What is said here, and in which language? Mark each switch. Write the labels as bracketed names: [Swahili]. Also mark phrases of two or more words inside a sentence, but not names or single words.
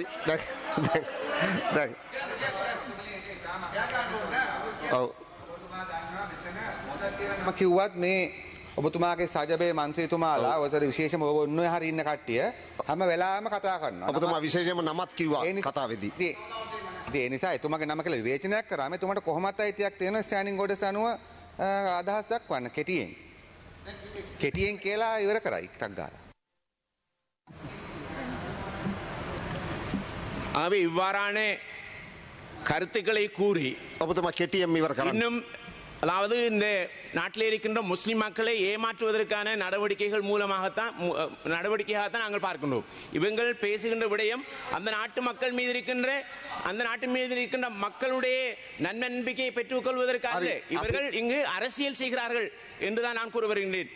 [Sinhala] දැන් ඔව් මම කිව්වත් මේ ඔබතුමාගේ සජබේ මන්ත්‍රීතුමාලා ඔතන විශේෂම ඔබ ඔන්න හරි ඉන්න කට්ටිය හැම වෙලාවෙම කතා කරනවා. ඔබතුමා විශේෂයෙන්ම නමත් කිව්වා කතාවේදී. ඒ නිසා එතුමාගේ නම කියලා විවේචනයක් කරාම එතුමාට කොහොමත් අයිතියක් තියෙනවා [English] standing orders [Sinhala] අනුව අදහස් දක්වන්න කෙටියෙන් කියලා ඉවර කරයි ටක් ගාලා. [Tamil] ஆகவே இவ்வாறான கருத்துக்களை கூறி [Sinhala] ඔබතුමා කෙටියෙන් ඉවර කරන්න. [Tamil] இன்னும் அதாவது இந்த நாட்டில் இருக்கின்ற முஸ்லிம் மக்களை ஏமாற்றுவதற்கான நடவடிக்கையாகத்தான் நாங்கள் பார்க்கின்றோம். இவங்கள் பேசுகின்ற விடயம் அந்த நாட்டு மக்கள் மீது இருக்கின்ற மக்களுடைய நன்னம்பிக்கையை பெற்றுக் கொள்வதற்காக இவர்கள் இங்கு அரசியல் செய்கிறார்கள் என்றுதான் நான் கூற வருகின்றேன்.